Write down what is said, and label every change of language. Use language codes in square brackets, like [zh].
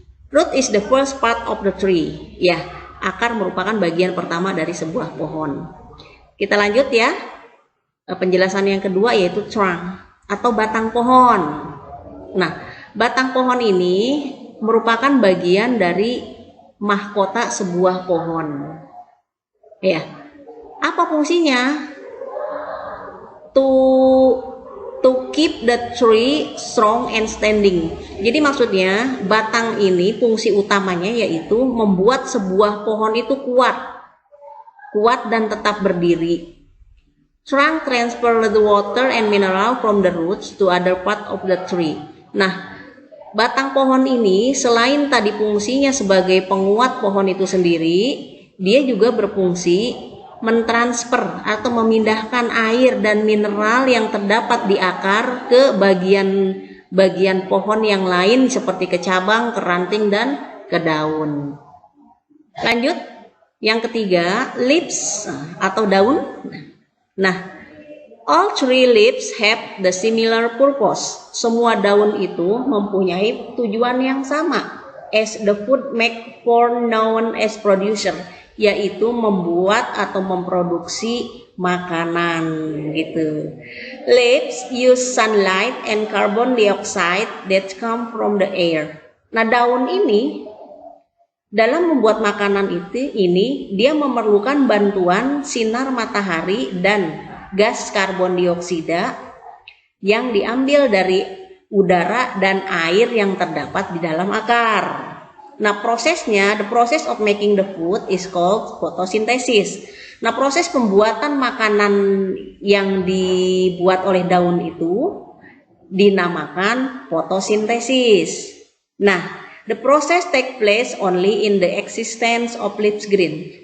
[en] Root is the first part of the tree. [id] Ya, akar merupakan bagian pertama dari sebuah pohon. Kita lanjut ya. Penjelasan yang kedua yaitu trunk atau batang pohon. Nah, batang pohon ini merupakan bagian dari mahkota sebuah pohon. Ya. Apa fungsinya? [en] To keep the tree strong and standing. [id] Jadi maksudnya batang ini fungsi utamanya yaitu membuat sebuah pohon itu kuat dan tetap berdiri. [en] Trunk transfer the water and mineral from the roots to other part of the tree. [id] Nah, batang pohon ini selain tadi fungsinya sebagai penguat pohon itu sendiri, dia juga berfungsi mentransfer atau memindahkan air dan mineral yang terdapat di akar ke bagian pohon yang lain seperti ke cabang, ke ranting, dan ke daun. Lanjut, yang ketiga, leaves atau daun. [en] Nah, all three leaves have the similar purpose. [id] Semua daun itu mempunyai tujuan yang sama. [en] As the food make for known as producer, [id] yaitu membuat atau memproduksi makanan gitu. [en] Leaves use sunlight and carbon dioxide that come from the air. [id] Nah, daun ini dalam membuat makanan ini dia memerlukan bantuan sinar matahari dan gas karbon dioksida yang diambil dari udara dan air yang terdapat di dalam akar. Nah, prosesnya, [en] the process of making the food is called photosynthesis. [id] Nah, proses pembuatan makanan yang dibuat oleh daun itu dinamakan fotosintesis. [en] Nah, the process take place only in the existence of leaf green.